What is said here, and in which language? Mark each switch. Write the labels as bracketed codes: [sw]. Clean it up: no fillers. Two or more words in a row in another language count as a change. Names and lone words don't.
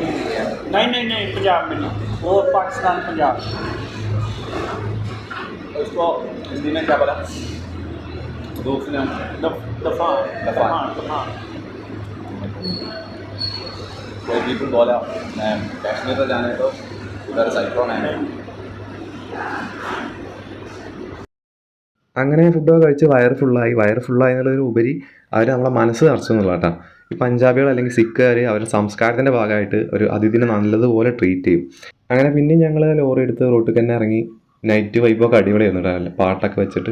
[hi] नहीं पंजाब में नहीं, वो पाकिस्तान पंजाब। उसको हिंदी में क्या बोला? तूफान। कोई पीपल बोला मैं कश्मीर तो जाने तो उधर साइक्लोन है। [ml] അങ്ങനെ ഫുഡൊക്കെ കഴിച്ച് വയറ് ഫുള്ളായി എന്നുള്ളതിന് ഉപരി അവർ നമ്മളെ മനസ്സ് നിറച്ചു എന്നുള്ള കേട്ടോ. ഈ പഞ്ചാബികൾ അല്ലെങ്കിൽ സിഖുകാർ അവരുടെ സംസ്കാരത്തിൻ്റെ ഭാഗമായിട്ട് ഒരു അതിഥിനെ നല്ലതുപോലെ ട്രീറ്റ് ചെയ്യും. അങ്ങനെ പിന്നെ ഞങ്ങൾ ലോറി എടുത്ത് റോട്ടിൽ തന്നെ ഇറങ്ങി [en] night vibe [ml] അടിപൊളിയായിരുന്നു കേട്ടോ, പാട്ടൊക്കെ വെച്ചിട്ട്.